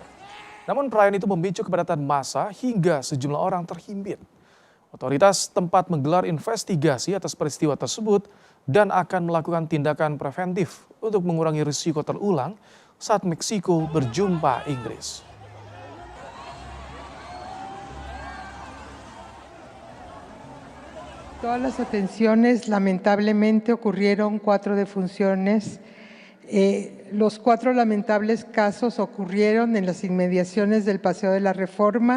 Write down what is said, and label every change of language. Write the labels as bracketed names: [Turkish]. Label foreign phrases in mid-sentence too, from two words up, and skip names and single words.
[Indonesian] Namun perayaan itu memicu kepadatan massa hingga sejumlah orang terhimpit. Otoritas tempat menggelar investigasi atas peristiwa tersebut dan akan melakukan tindakan preventif untuk mengurangi risiko terulang saat Meksiko berjumpa Inggris. [Spanish] Todas las atenciones, lamentablemente, ocurrieron 4 defunciones. Los 4 lamentables casos ocurrieron en las inmediaciones del Paseo de la Reforma.